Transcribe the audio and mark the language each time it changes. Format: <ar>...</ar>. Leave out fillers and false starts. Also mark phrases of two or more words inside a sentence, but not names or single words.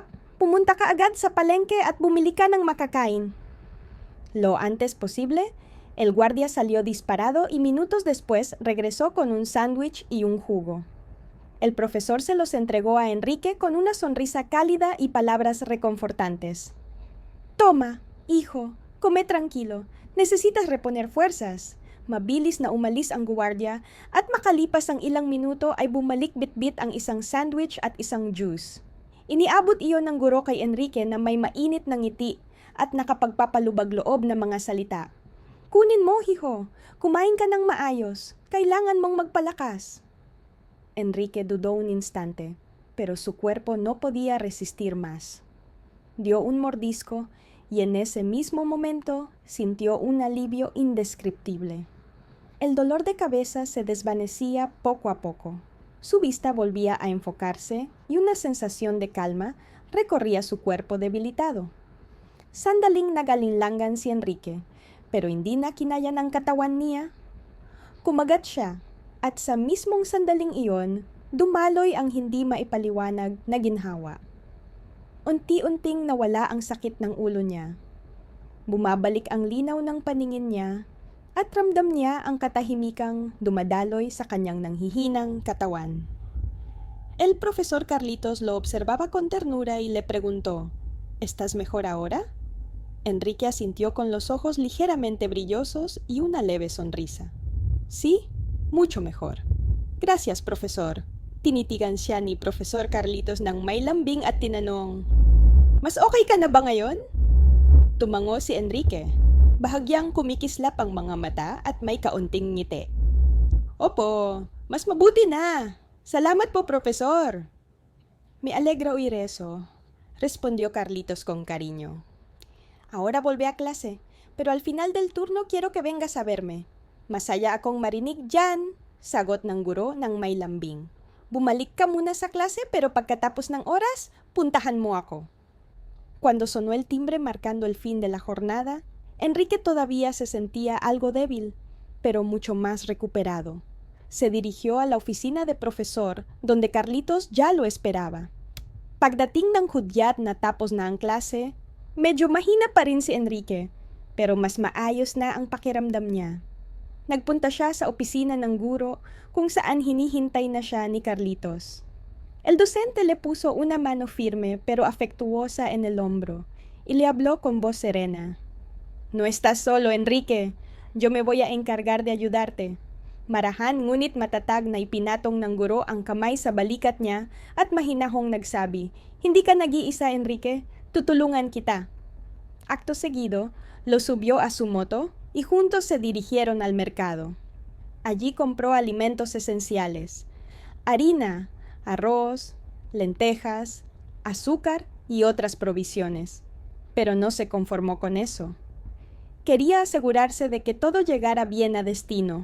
<tl>Pumunta ka agad sa palengke at bumili ka ng makakain."</tl> <es>Lo antes posible, el guardia salió disparado y minutos después regresó con un sándwich y un jugo. El profesor se los entregó a Enrique con una sonrisa cálida y palabras reconfortantes. "Toma, hijo, come tranquilo. Necesitas reponer fuerzas."</es> <tl>Mabilis na umalis ang guwardiya at makalipas ang ilang minuto ay bumalik bitbit ang isang sandwich at isang juice. Iniabot iyon ng guro kay Enrique na may mainit na ngiti at nakapagpapalubag loob na mga salita. "Kunin mo, hijo. Kumain ka ng maayos. Kailangan mong magpalakas."</tl> <es>Enrique dudó un instante, pero su cuerpo no podía resistir más. Dio un mordisco y en ese mismo momento sintió un alivio indescriptible. El dolor de cabeza se desvanecía poco a poco. Su vista volvía a enfocarse y una sensación de calma recorría su cuerpo debilitado.</es> <tl>Sandaling nagalinlangan si Enrique, pero hindi na kinaya ng katawan niya. Kumagat siya, at sa mismong sandaling iyon, dumaloy ang hindi maipaliwanag na ginhawa. Unti-unting nawala ang sakit ng ulo niya. Bumabalik ang linaw ng paningin niya at ramdam niya ang katahimikang dumadaloy sa kanyang nanghihinang katawan.</tl> <es>El profesor Carlitos lo observaba con ternura y le preguntó, "¿Estás mejor ahora?" Enrique asintió con los ojos ligeramente brillosos y una leve sonrisa. "Sí, mucho mejor. Gracias, profesor."</es> <tl>Tinitigan siya ni Profesor Carlitos ng may lambing at tinanong, "Mas okay ka na ba ngayon?" Tumango si Enrique. Bahagyang kumikislap ang mga mata at may kaunting ngiti. "Opo, mas mabuti na. Salamat po, profesor."</tl> <es>"Me alegra oír eso", respondió Carlitos con cariño. "Ahora volvé a clase, pero al final del turno quiero que vengas a verme.</es> <tl>Masaya akong marinig dyan," sagot ng guro ng may lambing. "Bumalik ka muna sa klase pero pagkatapos ng oras, puntahan mo ako."</tl> <es>Cuando sonó el timbre marcando el fin de la jornada, Enrique todavía se sentía algo débil, pero mucho más recuperado. Se dirigió a la oficina de profesor, donde Carlitos ya lo esperaba.</es> <tl>Pagdating ng hudyat na tapos na ang klase, medyo mahina pa rin si Enrique, pero mas maayos na ang pakiramdam niya. Nagpunta siya sa opisina ng guro kung saan hinihintay na siya ni Carlitos.</tl> <es>El docente le puso una mano firme pero afectuosa en el hombro y le habló con voz serena. "No estás solo, Enrique. Yo me voy a encargar de ayudarte."</es> <tl>Marahan ngunit matatag na ipinatong ng guro ang kamay sa balikat niya at mahinahong nagsabi, "Hindi ka nag-iisa, Enrique. Tutulungan kita."</tl> <es>Acto seguido, lo subió a su moto y juntos se dirigieron al mercado. Allí compró alimentos esenciales: harina, arroz, lentejas, azúcar y otras provisiones. Pero no se conformó con eso. Quería asegurarse de que todo llegara bien a destino.</es>